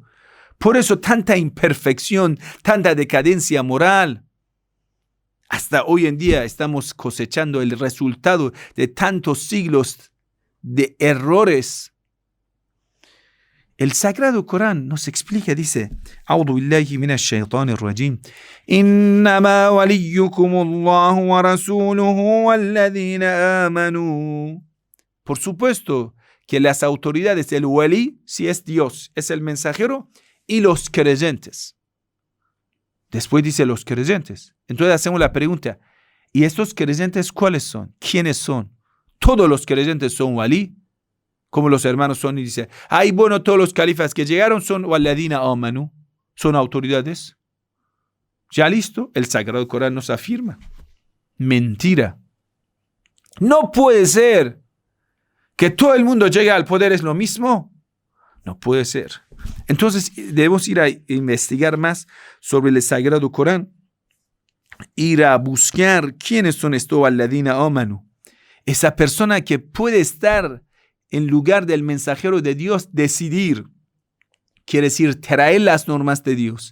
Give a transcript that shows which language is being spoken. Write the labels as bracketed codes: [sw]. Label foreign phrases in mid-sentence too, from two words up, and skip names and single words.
[es] Por eso tanta imperfección, tanta decadencia moral. Hasta hoy en día estamos cosechando el resultado de tantos siglos de errores. El Sagrado Corán nos explica, dice, [ar] أعوذ بالله من الشيطان الرجيم. إنما وليكم الله ورسوله والذين آمنوا. [es] Por supuesto que las autoridades, el walí, si es Dios, es el mensajero, y los creyentes. Después dice los creyentes. Entonces hacemos la pregunta, ¿y estos creyentes cuáles son? ¿Quiénes son? ¿Todos los creyentes son walí? Como los hermanos son y dice, ay, bueno, todos los califas que llegaron son [ar] والذين آمنوا, [es] son autoridades. Ya listo, el Sagrado Corán nos afirma. Mentira. No puede ser que todo el mundo llegue al poder es lo mismo. No puede ser. Entonces debemos ir a investigar más sobre el Sagrado Corán, ir a buscar quiénes son estos [ar] الذين آمنوا, [es] esa persona que puede estar en lugar del mensajero de Dios, decidir, quiere decir traer las normas de Dios.